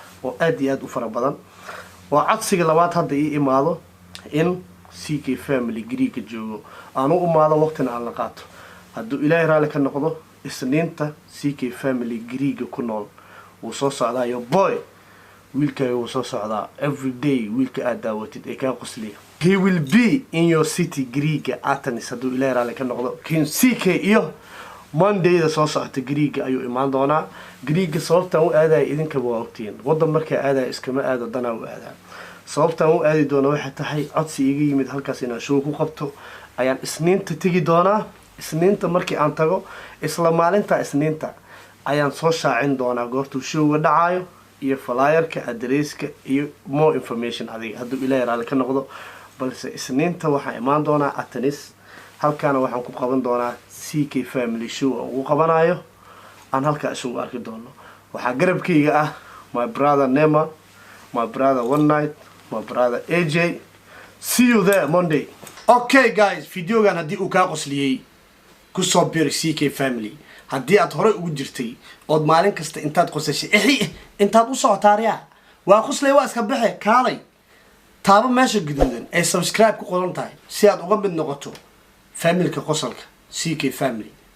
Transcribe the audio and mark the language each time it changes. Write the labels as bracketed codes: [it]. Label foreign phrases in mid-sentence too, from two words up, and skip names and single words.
[so] oo aad iyo aad u fara badan waa codsiga labaad hadda ii imaado in CK family Greega joogo aan u imaado waqtina aan la qaato haduu ilaahay raali ka noqdo isniinta CK family Greega ku nool uu soo socdaa [en] yo boy [so] wiilkay uu soo socdaa [en] every day [so] wiilka aad daawatid ee ka qosliya [en] he will be in your city [so] Greega Athens haduu ilaahay raali ka noqdo King CK iyo mondayda soo socota Greega ayuu imaan doonaa. Greega sababtan u aadayo idinka waa ogtiin. Wadan markay aadayo iskama aado dana u aadaa. sababtan u aadi doona waxay tahay codsi iga yimid halkaas inaan show ku qabto ayaan isniinta tagi doonaa. isniinta markii aan tago isla maalinta isniinta ayaan soo shaacin doonaa goortuu showga dhacayo iyo flyerka adresska iyo [en] more information [so] adiga hadduu ilaahay raali ka noqdo. balse isniinta waxaan imaan doonaa Atanis. halkaana waxaan ku qaban doonaa CK Family Show oo ugu qabanayo aan halkaa isugu arki doono. waxaa garabkayga ah [en] my brother Nema, my brother One Night, my brother AJ. See you there Monday. Okay guys, [so] videogan haddii uu kaa qosliyey kusoo bir CK Family. haddii aad hore ugu jirtay ood maalin kasta intaad qosashay intaad u socotaariya waa qoslay waa iska baxe kaalay taabo meesha guduudan ee subscribe ku qoran tahay si aad uga mid noqoto familka qosolka CK Family.